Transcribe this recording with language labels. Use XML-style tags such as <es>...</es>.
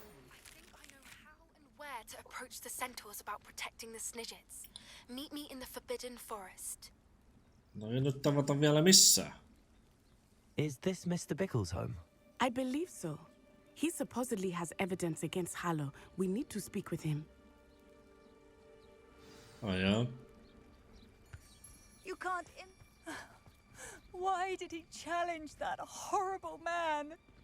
<en>I think I know how and where to approach the centaurs about protecting the Snidgets. Meet me in the Forbidden Forest.</en> <fi>No ei nyt tavata vielä missään.</fi> <en>Is this Mr. Bickle's home? I believe so. He supposedly has evidence against Hallow. We need to speak with him. Oh yeah. You can't Why did he challenge that horrible man?</en>